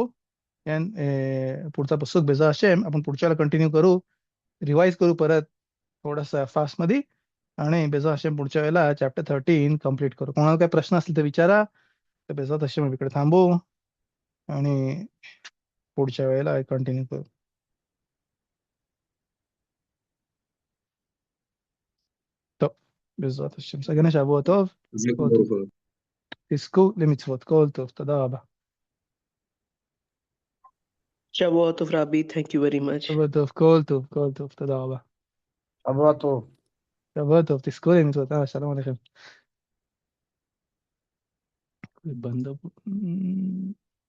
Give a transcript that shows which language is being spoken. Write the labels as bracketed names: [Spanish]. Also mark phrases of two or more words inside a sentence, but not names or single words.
[Marathi] पुढचा पुस्तक [Hebrew] בעזרת השם [Marathi] आपण पुढच्याला कंटिन्यू करू. रिवाइज करू परत थोडासा फास्ट मध्ये आणि [Hebrew] בעזרת השם [Marathi] पुढच्या वेळेला चॅप्टर 13 कम्प्लीट करू. कोणाला काही प्रश्न असतील तर विचारा. तर [Hebrew] בעזרת השם [Marathi] इकडे थांबू आणि पुढच्या वेळेला कंटिन्यू करू. [Hebrew] טוב, בעזרת השם. סגן שבוע טוב. כל טוב. תזכו למצוות. כל טוב. תודה רבה. שבועות טוב, Rabbi. [English] Thank you very much. [Hebrew] שבוע טוב. כל טוב. כל טוב. תודה רבה. שבוע טוב. שבוע טוב. תזכו למצוות. שלום עליכם. בנדה.